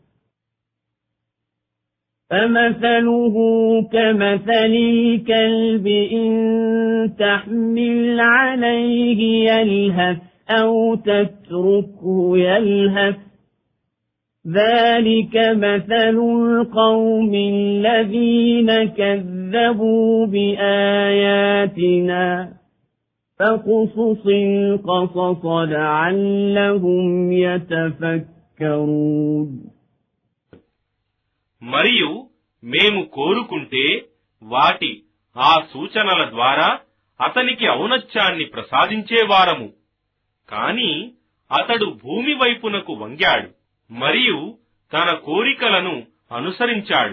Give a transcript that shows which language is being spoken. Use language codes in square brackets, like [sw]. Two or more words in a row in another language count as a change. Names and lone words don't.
[ar] فَمَثَلُهُ كَمَثَلِ الْكَلْبِ إِن تَحْمِلْ عَلَيْهِ يَلْهَثْ أَوْ تَتْرُكْهُ يَلْهَث ذَلِكَ مَثَلُ الْقَوْمِ الَّذِينَ كَذَّبُوا بِآيَاتِنَا فَاقْصُصِ الْقَصَصَ لَعَلَّهُمْ يَتَفَكَّرُونَ. [te] మరియు మేము కోరుకుంటే వాటి ఆ సూచనల ద్వారా అతనికి ఔన్నత్యాన్ని ప్రసాదించేవారము. కాని అతడు భూమి వైపునకు వంగాడు మరియు తన కోరికలను అనుసరించాడు.